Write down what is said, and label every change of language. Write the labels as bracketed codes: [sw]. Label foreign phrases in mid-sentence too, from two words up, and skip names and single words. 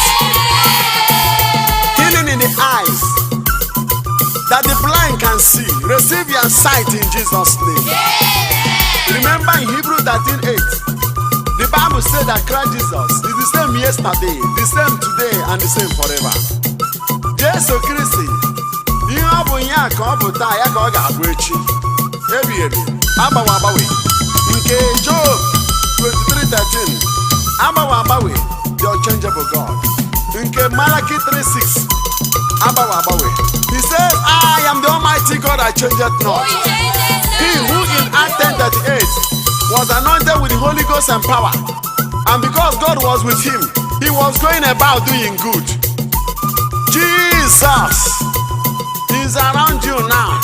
[en] Healing in the eyes, that the blind can see. Receive your sight in Jesus' name. Remember in Hebrews 13:8, the Bible said that Christ Jesus is the same yesterday, the same today, and the same forever. Jesus Christ, [ig] ihe ọ bụ ya ka ọ bụ taa, ya ka ọ ga-abụ echi. Ebi ebi, agbanwe agbanwe. Nke Job 23:13, agbanwe agbanwe, [en] the unchangeable God. [ig] Nke Malachi 3:6, agbanwe agbanwe. [en] He says, I am the Almighty God, I changeth not. He who in Acts 10:38 was anointed with the Holy Ghost and power, and because God was with him, he was going about doing good. Jesus is around you now.